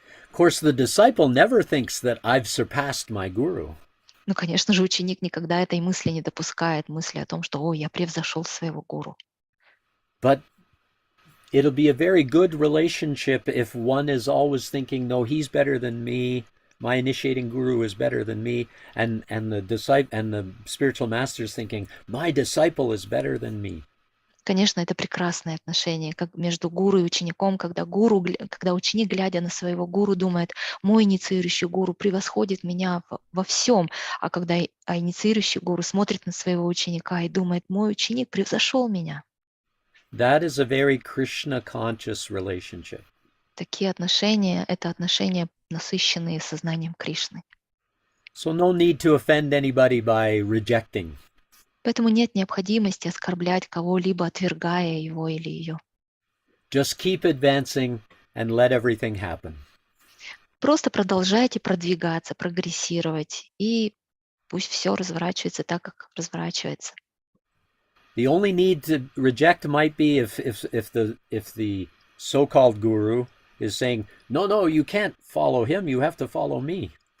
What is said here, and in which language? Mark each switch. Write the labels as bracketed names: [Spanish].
[English] Of course, the disciple never thinks that I've surpassed my guru. [Russian] Ну, конечно же, ученик никогда этой мысли не допускает, мысли о том, что «О, я превзошел своего гуру». [English] But it'll be a very good relationship if one is always thinking, no, he's better than me, my initiating guru is better than me, and the spiritual master is thinking, my disciple is better than me. [Russian] Конечно, это прекрасное отношение как между гуру и учеником, когда ученик, глядя на своего гуру, думает, мой инициирующий гуру превосходит меня во всем, а когда инициирующий гуру смотрит на своего ученика и думает, мой ученик превзошел меня. [English] That is a very Krishna conscious relationship. [Russian] Такие отношения – это отношения, насыщенные сознанием Кришны. [English] So no need to offend anybody by rejecting. [Russian] Поэтому нет необходимости оскорблять кого-либо, отвергая его или ее. [English] Just keep advancing and let everything happen. [Russian] Просто продолжайте продвигаться, прогрессировать, и пусть все разворачивается так, как разворачивается. [English] The only need to reject might be if the so-called guru is saying, no, you can't follow him, you have to follow me.